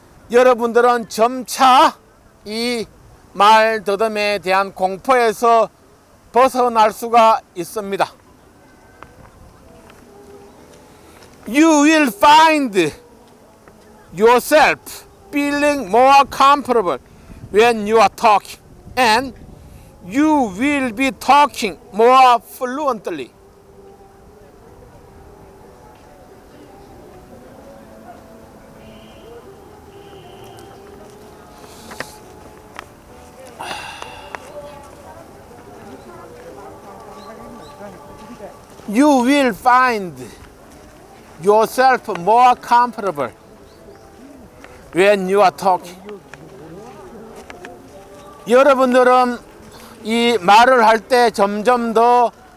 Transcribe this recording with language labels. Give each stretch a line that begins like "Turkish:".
Korean: 여러분들은 점차 이 말더듬에 대한 공포에서 벗어날 수가 있습니다.
English: You will find yourself feeling more comfortable when you are talking, and you will be talking more fluently. You will find yourself more comfortable when you are talking.
Korean: 여러분들은 이 말을 할 때 점점 더